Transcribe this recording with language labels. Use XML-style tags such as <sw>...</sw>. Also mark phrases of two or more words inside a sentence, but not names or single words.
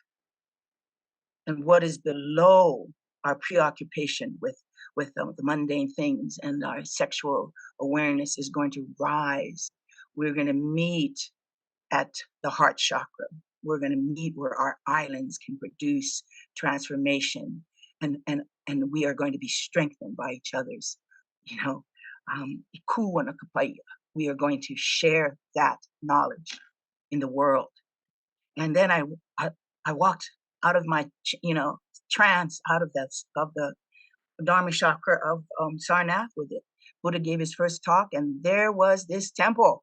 <en>and what is below our preoccupation with the mundane things and our sexual awareness is going to rise. We're going to meet at the heart chakra. We're going to meet where our islands can produce transformation, and we are going to be strengthened by each other's, ʻoluʻolu. We are going to share that knowledge in the world. And then I walked out of my, trance, out of the Dharma chakra of Sarnath with it. Buddha gave his first talk, and there was this temple.</en>